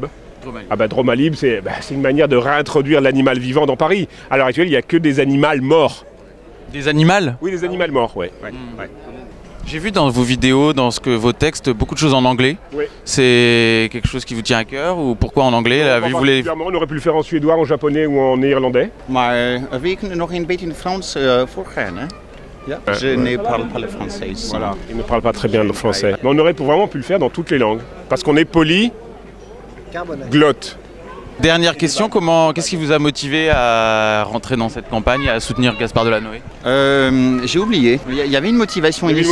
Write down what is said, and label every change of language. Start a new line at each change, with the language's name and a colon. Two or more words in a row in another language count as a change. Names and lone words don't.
French: Ah bah Dromalib, c'est une manière de réintroduire l'animal vivant dans Paris. À l'heure actuelle, il n'y a que des animaux morts. Des animaux. Oui, des animaux morts, ouais. J'ai vu dans vos vidéos, dans vos textes, beaucoup de choses en anglais. Oui. C'est quelque chose qui vous tient à cœur ou pourquoi en anglais? Vous voulez... On aurait pu le faire en suédois, en japonais ou en néerlandais.
Dutch: Maar we kunnen nog een beetje in het Frans voorgaan, hè? Ja.
French: Je ne parle pas le français. Voilà. Il ne parle pas très bien le français. Mais on aurait vraiment pu le faire dans toutes les langues. Parce qu'on est polyglotte. Dernière question, qu'est-ce qui vous a motivé à rentrer dans cette campagne et à soutenir Gaspard Delanoë? J'ai oublié. Il y avait une motivation initiale.